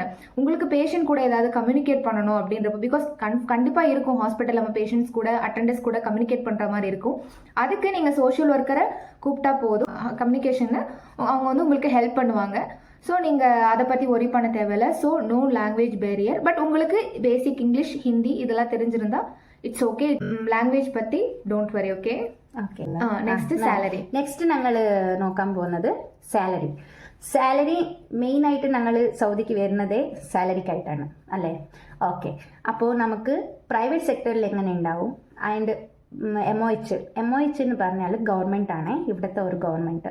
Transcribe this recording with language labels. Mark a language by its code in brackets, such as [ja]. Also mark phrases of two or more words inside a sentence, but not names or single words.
[ta] உங்களுக்கு பேஷண்ட் கூட ஏதாவது கம்யூனிகேட் பண்ணணும் அப்படின்றப்ப, பிகாஸ் கண்டிப்பாக இருக்கும் ஹாஸ்பிட்டல் நம்ம பேஷண்ட்ஸ் கூட அட்டெண்டர்ஸ் கூட கம்யூனிகேட் பண்ணுற மாதிரி இருக்கும். அதுக்கு நீங்கள் [en] social worker [ta] கூப்பிட்டா போதும். கம்யூனிகேஷனை அவங்க வந்து உங்களுக்கு ஹெல்ப் பண்ணுவாங்க. ஸோ நீங்கள் அதை பற்றி ஒரி பண்ண தேவையில்லை. [en] so no language barrier. [ta] பட் உங்களுக்கு [en] basic English, [ta] ஹிந்தி இதெல்லாம் தெரிஞ்சிருந்தா [en] it's okay. [ml] லாங்குവേജ് പറ്റി [en] don't worry. okay, next salary. [ml] നെക്സ്റ്റ് ഞങ്ങൾ നോക്കാൻ പോകുന്നത് സാലറി. [en] salary main [ml] ആയിട്ട് ഞങ്ങൾ സൗദിക്ക് വരുന്നത് സാലറിക്കായിട്ടാണ് അല്ലേ? ഓക്കെ, അപ്പോൾ നമുക്ക് [en] private sector [ml] എങ്ങനെ ഉണ്ടാവും? ആൻഡ് MOH എന്ന് പറഞ്ഞാൽ ഗവൺമെൻറ് ആണ്, ഇവിടുത്തെ ഒരു ഗവൺമെൻറ്.